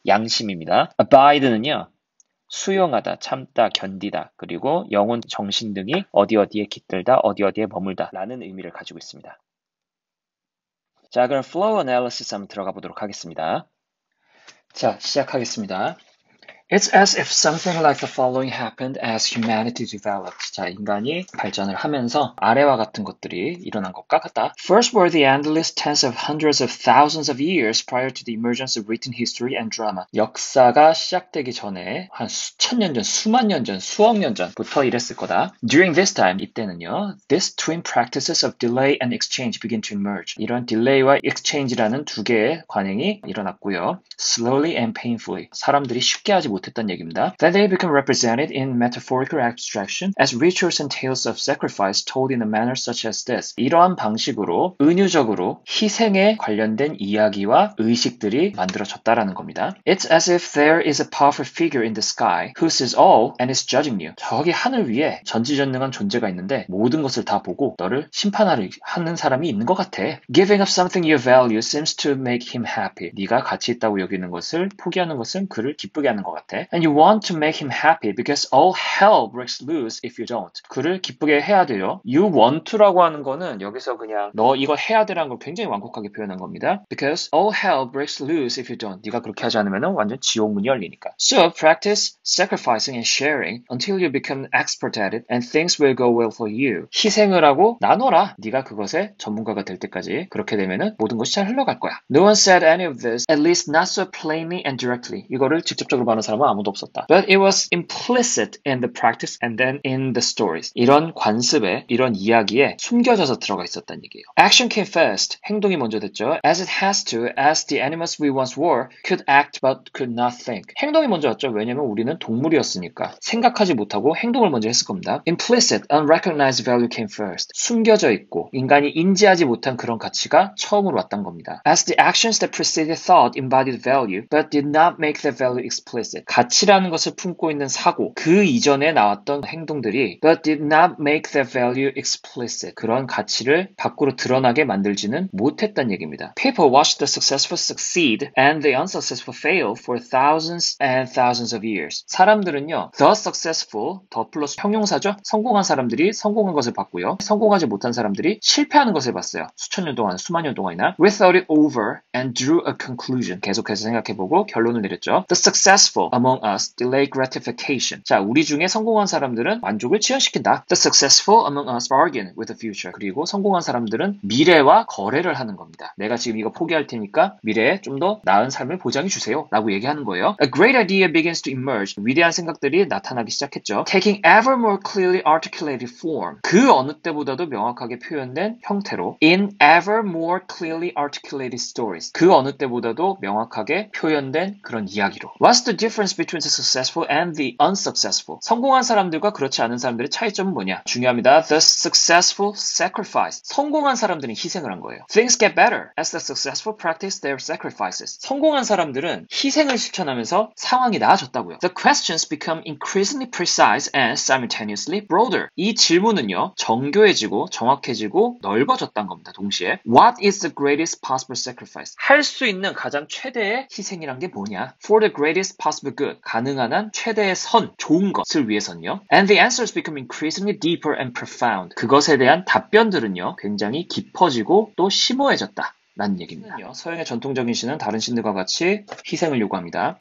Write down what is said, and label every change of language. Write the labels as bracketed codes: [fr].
[ko] 양심입니다. abide는요. 수용하다, 참다, 견디다, 그리고 영혼, 정신 등이 어디에 깃들다, 어디에 머물다 라는 의미를 가지고 있습니다. 자, 그럼 flow analysis 한번 들어가 보도록 하겠습니다. 자, 시작하겠습니다. [en] It's as if something like the following happened as humanity developed. [ko] 자, 인간이 발전을 하면서 아래와 같은 것들이 일어난 것과 같다. [en] First were the endless tens of hundreds of thousands of years prior to the emergence of written history and drama. [ko] 역사가 시작되기 전에 한 수천 년 전, 수만 년 전, 수억 년 전부터 이랬을 거다. [en] During this time, [ko] 이때는요, [en] these twin practices of delay and exchange begin to emerge. [ko] 이런 delay와 exchange라는 두 개의 관행이 일어났고요. [en] Slowly and painfully. [ko] 사람들이 쉽게 하지 못했던 얘기입니다. [en] That they become represented in metaphorical abstraction as rituals and tales of sacrifice told in a manner such as this. [ko] 이러한 방식으로 은유적으로 희생에 관련된 이야기와 의식들이 만들어졌다라는 겁니다. [en] It's as if there is a powerful figure in the sky who sees all and is judging you. [ko] 저기 하늘 위에 전지전능한 존재가 있는데 모든 것을 다 보고 너를 심판하는 사람이 있는 것 같아. [en] Giving up something you value seems to make him happy. [ko] 네가 가치 있다고 여기는 것을 포기하는 것은 그를 기쁘게 하는 것 같아. [en] And you want to make him happy because all hell breaks loose if you don't. [ko] 그를 기쁘게 해야 돼요. [en] You want to [ko] 라고 하는 거는 여기서 그냥 너 이거 해야 돼라는 걸 굉장히 완곡하게 표현한 겁니다. [en] Because all hell breaks loose if you don't. [ko] 네가 그렇게 하지 않으면 완전 지옥문이 열리니까. [en] So practice sacrificing and sharing until you become expert at it and things will go well for you. [ko] 희생을 하고 나눠라. 네가 그것에 전문가가 될 때까지. 그렇게 되면은 모든 것이 잘 흘러갈 거야. [en] No one said any of this, at least not so plainly and directly. [ko] 이거를 직접적으로 말하는 사람은 아무도 없었다. [en] But it was implicit in the practice and then in the stories. [ko] 이런 관습에, 이런 이야기에 숨겨져서 들어가 있었다는 얘기예요. [en] Action came first. [ko] 행동이 먼저 됐죠. [en] As it has to, as the animals we once were could act but could not think. [ko] 행동이 먼저 왔죠. 왜냐면 우리는 동물이었으니까. 생각하지 못하고 행동을 먼저 했을 겁니다. [en] Implicit, unrecognized value came first. [ko] 숨겨져 있고 인간이 인지하지 못한 그런 가치가 처음으로 왔던 겁니다. [en] As the actions that preceded thought embodied value but did not make the value explicit. [ko] 가치라는 것을 품고 있는 사고, 그 이전에 나왔던 행동들이 [en] but did not make the value explicit. [ko] 그런 가치를 밖으로 드러나게 만들지는 못했단 얘기입니다. [en] People watched the successful succeed and the unsuccessful fail for thousands and thousands of years. [ko] 사람들은요, [en] the successful, [ko] 더 플러스 형용사죠? 성공한 사람들이 성공한 것을 봤고요. 성공하지 못한 사람들이 실패하는 것을 봤어요. 수천 년 동안, 수만 년 동안이나. [en] We thought it over and drew a conclusion. [ko] 계속해서 생각해보고 결론을 내렸죠. [en] The successful among us delay gratification. [ko] 자, 우리 중에 성공한 사람들은 만족을 지연시킨다. [en] The successful among us bargain with the future. [ko] 그리고 성공한 사람들은 미래와 거래를 하는 겁니다. 내가 지금 이거 포기할 테니까 미래에 좀 더 나은 삶을 보장해 주세요. 라고 얘기하는 거예요. [en] A great idea begins to emerge. [ko] 위대한 생각들이 나타나기 시작했죠. [en] Taking ever more clearly articulated form. [ko] 그 어느 때보다도 명확하게 표현된 형태로 [en] in ever more clearly articulated stories. [ko] 그 어느 때보다도 명확하게 표현된 그런 이야기로. [en] What's the difference between the successful and the unsuccessful? [ko] 성공한 사람들과 그렇지 않은 사람들의 차이점은 뭐냐? 중요합니다. [en] The successful sacrifice. [ko] 성공한 사람들은 희생을 한 거예요. [en] Things get better as the successful practice their sacrifices. [ko] 성공한 사람들은 희생을 실천하면서 상황이 나아졌다고요. [en] The questions become increasingly precise and simultaneously broader. [ko] 이 질문은요, 정교해지고 정확해지고 넓어졌다는 겁니다. 동시에 [en] What is the greatest possible sacrifice? [ko] 할 수 있는 가장 최대의 희생이란 게 뭐냐? [en] For the greatest possible good. [ko] 가능한 한 최대의 선, 좋은 것을 위해서는요. [en] And the answers become increasingly deeper and profound. [ko] 그것에 대한 답변들은요, 굉장히 깊어지고 또 심오해졌다. 라는 얘기입니다. 서양의 전통적인 신은 다른 신들과 같이 희생을 요구합니다.